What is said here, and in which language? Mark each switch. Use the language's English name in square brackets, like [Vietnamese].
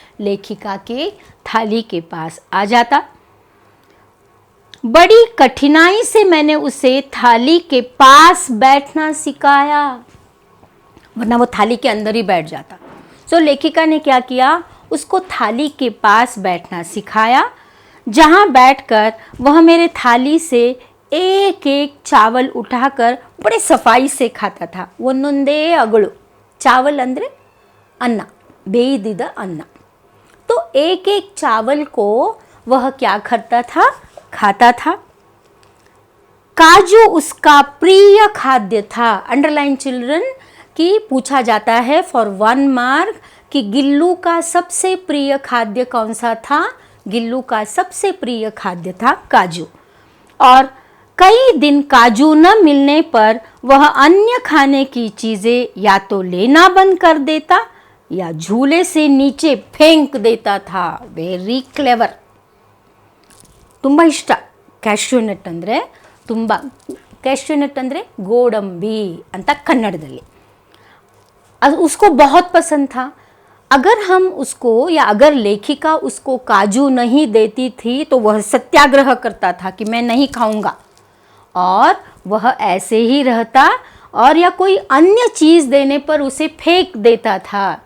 [Hindi] लेखिका के थाली के पास आ जाता। बड़ी कठिनाई से मैंने उसे थाली के पास बैठना सिखाया, वरना वो थाली के अंदर ही बैठ जाता। सो लेखिका ने क्या किया, उसको थाली के पास बैठना सिखाया, जहाँ बैठकर वह मेरे थाली से एक एक चावल उठाकर बड़े सफाई से खाता था। [Kannada] ಒಂದೊಂದೇ ಅಗಳು, चावल ಅಂದರೆ अन्न, ಬೇಯ್ದಿದ್ದ अन्न। [Hindi] तो एक एक चावल को वह क्या करता था, खाता था। काजू उसका प्रिय खाद्य था। [English] underline children [Hindi] कि पूछा जाता है [English] for 1 mark [Hindi] कि गिल्लू का सबसे प्रिय खाद्य कौन सा था। गिल्लू का सबसे प्रिय खाद्य था काजू। और कई दिन काजू न मिलने पर वह अन्य खाने की चीज़ें या तो लेना बंद कर देता या झूले से नीचे फेंक देता था। [English] Very clever. [Kannada] ತುಂಬ ಇಷ್ಟ ಕ್ಯಾಶ್ಯೂ ನಟ್ ಅಂದರೆ, ತುಂಬ ಕ್ಯಾಶ್ಯೂ ನಟ್ ಅಂದರೆ ಗೋಡಂಬಿ ಅಂತ ಕನ್ನಡದಲ್ಲಿ। [Hindi] उसको बहुत पसंद था। अगर हम उसको या अगर लेखिका उसको काजू नहीं देती थी तो वह सत्याग्रह करता था कि मैं नहीं खाऊंगा, और वह ऐसे ही रहता, और या कोई अन्य चीज़ देने पर उसे फेंक देता था।